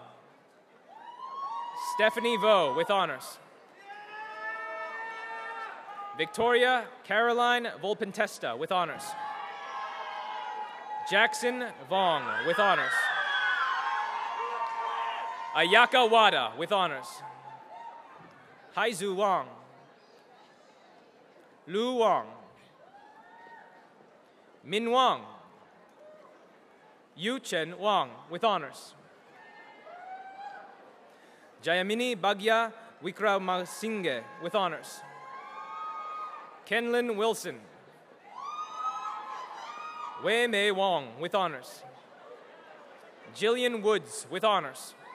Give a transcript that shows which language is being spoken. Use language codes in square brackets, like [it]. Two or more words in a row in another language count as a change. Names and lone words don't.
[en] Stephanie Vo with honors. Victoria Caroline Volpentesta with honors. Jackson Vong with honors. Ayaka Wada with honors. Haizu Wang. Lu Wang. Min Wang. Yu Chen Wang with honors. Jayamini Bagya Wickramasinghe with honors. Kenlin Wilson. Wei Mei Wong with honors. Jillian Woods with honors.